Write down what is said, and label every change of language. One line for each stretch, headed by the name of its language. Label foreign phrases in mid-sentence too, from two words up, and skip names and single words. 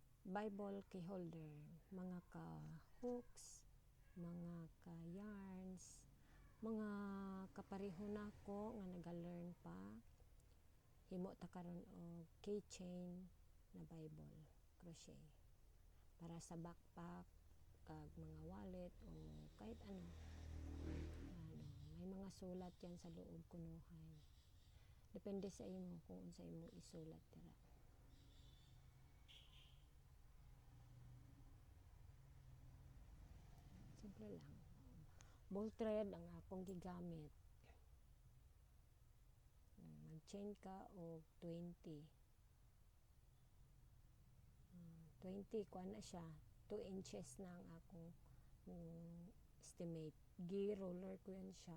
English: Bible key holder,
Cebuano: mga ka-hooks, mga ka-yarns, mga kapareho nako nga nag-learn pa, himo ta karon og keychain na
English: Bible crochet
Cebuano: para sa backpack kag mga wallet o kahit ano.
Filipino: May mga sulat yan sa loob kunuhay.
Cebuano: Depende sa imo kung unsa imo isulat dira. Simple lang.
English: Ball thread
Cebuano: ang akong gigamit. Mag-chain ka og 20. 20 kuan na siya. 2 inches na ang akong estimate. Gi-roller ko yan siya.